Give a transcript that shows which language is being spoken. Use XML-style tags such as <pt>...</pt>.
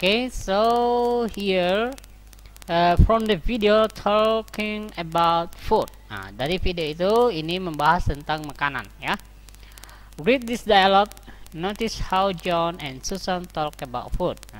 <en>So here from the video talking about food.</en> <id>Dari video itu ini membahas tentang makanan ya.</id> <en>Read this dialogue. Notice how John and Susan talk about food.</en>